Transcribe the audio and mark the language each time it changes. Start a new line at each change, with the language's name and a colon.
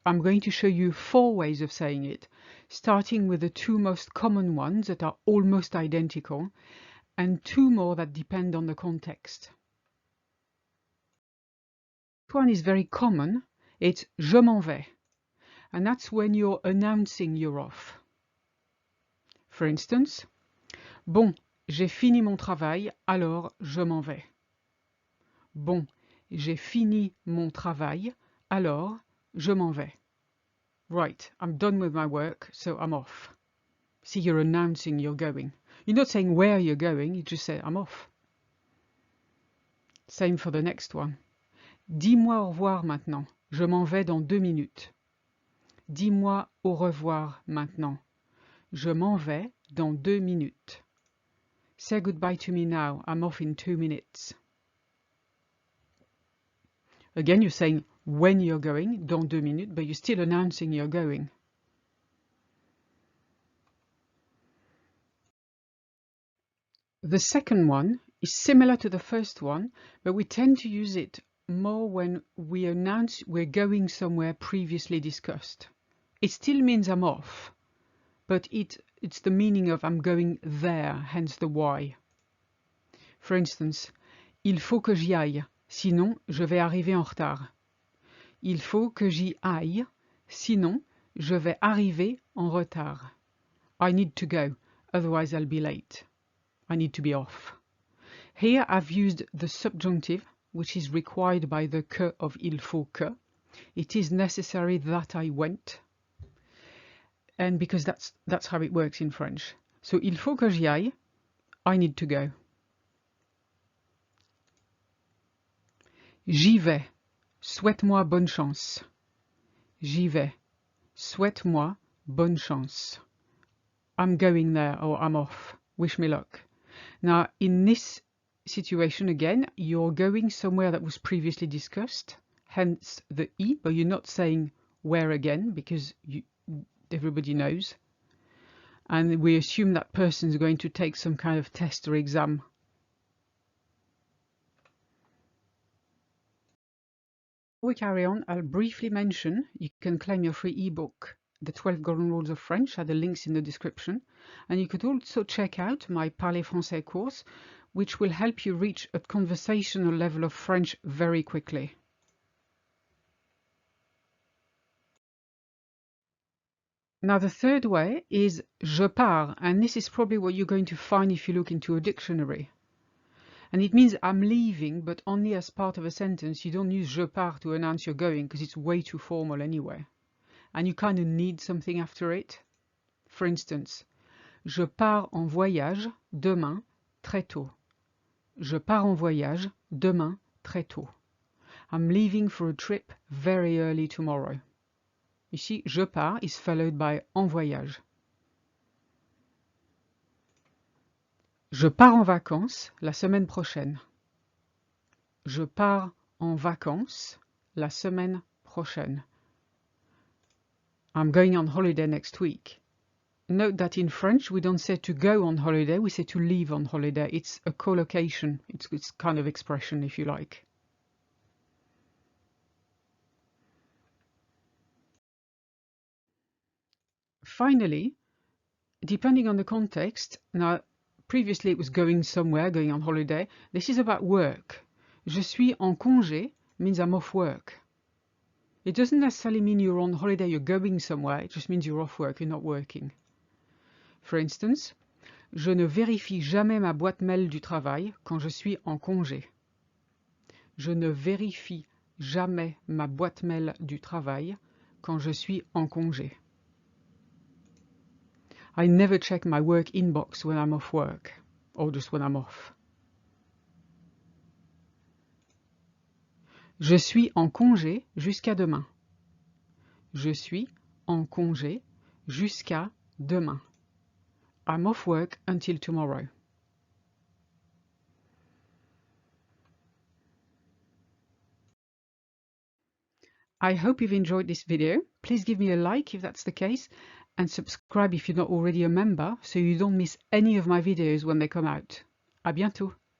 English: I'm going to show you 4 ways of saying it, starting with the 2 most common ones that are almost identical, and 2 more that depend on the context. This one is very common. It's
French: je m'en vais,
English: and that's when you're announcing you're off. For instance,
French: bon, j'ai fini mon travail, alors je m'en vais. Bon, j'ai fini mon travail, alors je m'en vais.
English: Right, I'm done with my work, so I'm off. See, you're announcing you're going. You're not saying where you're going, you just say I'm off. Same for the next one.
French: Dis-moi au revoir maintenant, je m'en vais dans 2 minutes. Dis-moi au revoir maintenant, je m'en vais dans 2 minutes.
English: Say goodbye to me now, I'm off in 2 minutes. Again, you're saying when you're going,
French: dans 2 minutes,
English: but you're still announcing you're going. The second one is similar to the first one, but we tend to use it more when we announce we're going somewhere previously discussed. It still means I'm off, but it's the meaning of I'm going there, hence the why. For instance,
French: il faut que j'y aille, sinon je vais arriver en retard. Il faut que j'y aille, sinon je vais arriver en retard.
English: I need to go, otherwise I'll be late. I need to be off. Here I've used the subjunctive, which is required by the que of
French: il faut que.
English: It is necessary that I went. And because that's how it works in French. So
French: il faut que j'y aille,
English: I need to go.
French: J'y vais. Souhaite-moi bonne chance. J'y vais. Souhaite-moi bonne chance.
English: I'm going there, or I'm off. Wish me luck. Now, in this situation again, you're going somewhere that was previously discussed, hence the I, but you're not saying where again, because everybody knows. And we assume that person is going to take some kind of test or exam. Before we carry on, I'll briefly mention you can claim your free ebook, The 12 Golden Rules of French, at the links in the description. And you could also check out my Parler Français course, which will help you reach a conversational level of French very quickly. Now the third way is
French: je pars,
English: and this is probably what you're going to find if you look into a dictionary. And it means I'm leaving, but only as part of a sentence. You don't use
French: je pars
English: to announce you're going, because it's way too formal anyway. And you kind of need something after it. For instance,
French: je pars en voyage demain très tôt. Je pars en voyage demain très tôt.
English: I'm leaving for a trip very early tomorrow. You see,
French: je pars
English: is followed by
French: en voyage. Je pars en vacances la semaine prochaine. Je pars en vacances la semaine prochaine.
English: I'm going on holiday next week. Note that in French we don't say to go on holiday, we say to leave on holiday. It's a collocation, it's kind of expression if you like. Finally, depending on the context, now previously it was going somewhere, going on holiday. This is about work.
French: Je suis en congé
English: means I'm off work. It doesn't necessarily mean you're on holiday, you're going somewhere. It just means you're off work, you're not working. For instance,
French: je ne vérifie jamais ma boîte mail du travail quand je suis en congé. Je ne vérifie jamais ma boîte mail du travail quand je suis en congé.
English: I never check my work inbox when I'm off work, or just when I'm off.
French: Je suis en congé jusqu'à demain. Je suis en congé jusqu'à demain.
English: I'm off work until tomorrow. I hope you've enjoyed this video. Please give me a like if that's the case, and subscribe if you're not already a member so you don't miss any of my videos when they come out.
French: À bientôt!